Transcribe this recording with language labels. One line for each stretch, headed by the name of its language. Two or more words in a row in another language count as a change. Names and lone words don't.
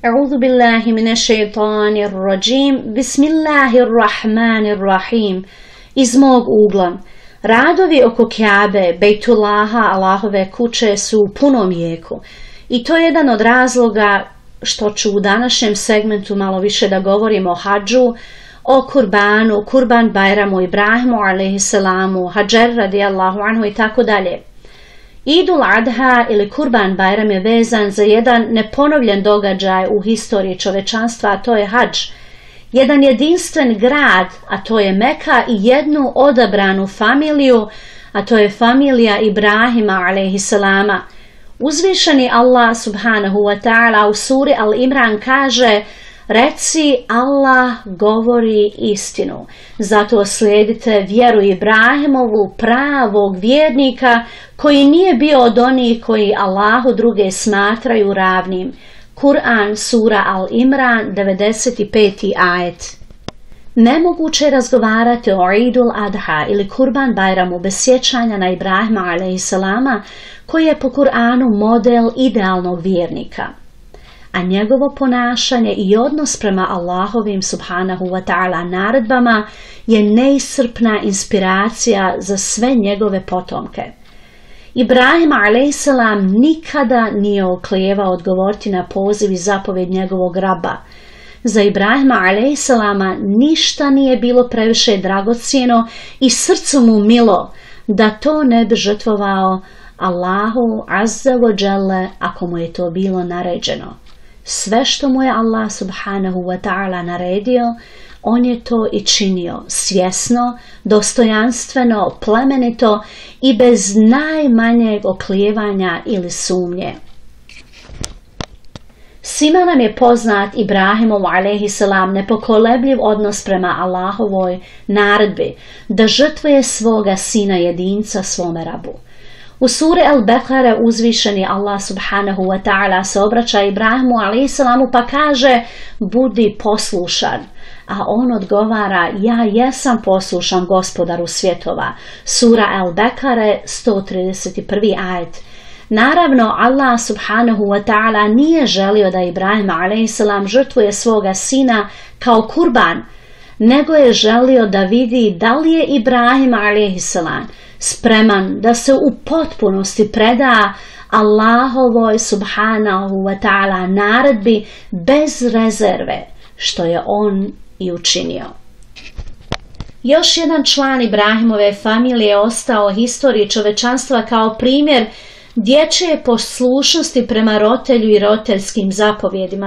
Arabic: أعوذ بالله من الشيطان الرجيم. بسم الله الرحمن الرحيم.
Bosnian: Iz mog ugla. Radovi oko Kjabe, Bejtullaha, Allahove kuće su u punom jeku. I to je jedan od razloga što ću u današnjem segmentu malo više da govorim o hadžu, o kurbanu, Kurban Bajramu, Ibrahimu alaihissalamu, Hadžer
Arabic: رضي الله عنه
Bosnian: i tako dalje. Idul Adha ili Kurban Bajram je vezan za jedan neponovljen događaj u historiji čovečanstva, a to je hadž. Jedan jedinstven grad, a to je Meka, i jednu odabranu familiju, a to je familija Ibrahima alejhiselama. Uzvišeni Allah
Arabic: سبحانه وتعالى
Bosnian: u suri Al-Imran kaže: reci, Allah govori istinu, zato slijedite vjeru Ibrahimovu, pravog vjernika, koji nije bio od onih koji Allahu druge smatraju ravnim. Kur'an, sura Al-Imran, 95. ajet. Nemoguće je razgovarati o Idul Adha ili Kurban Bajramu bez sjećanja na Ibrahima alejhiselama, koji je po Kur'anu model idealnog vjernika. A njegovo ponašanje i odnos prema Allahovim
Arabic: سبحانه وتعالى
Bosnian: naredbama je neiscrpna inspiracija za sve njegove potomke. Ibrahim a.s. nikada nije oklijevao odgovoriti na poziv i zapovjed njegovog raba. Za Ibrahima a.s. ništa nije bilo previše dragocjeno i srcu mu milo da to ne bi žrtvovao Allahu
Arabic: عز وجل
Bosnian: ako mu je to bilo naređeno. Sve što mu je Allah
Arabic: سبحانه وتعالى
Bosnian: naredio, on je to i činio svjesno, dostojanstveno, plemenito i bez najmanjeg oklijevanja ili sumnje. Svima nam je poznat Ibrahimov alejhiselam nepokolebljiv odnos prema Allahovoj naredbi da žrtvuje svoga sina jedinca svome rabu. U suri Al-Bekare uzvišeni Allah
Arabic: سبحانه وتعالى
Bosnian: se obraća Ibrahimu alaihissalamu pa kaže: budi poslušan. A on odgovara: ja jesam poslušan gospodaru svjetova. Sura Al-Bekare, 131. ajet. Naravno, Allah
Arabic: سبحانه وتعالى
Bosnian: nije želio da Ibrahim alejhissalam žrtvuje svoga sina kao kurban, nego je želio da vidi da li je Ibrahim alejhissalam spreman da se u potpunosti preda Allahovoj
Arabic: سبحانه وتعالى
Bosnian: naredbi bez rezerve, što je on i učinio. Još jedan član Ibrahimove familije ostao historiji čovečanstva kao primjer dječje poslušnosti prema roditelju i roditeljskim zapovjedima.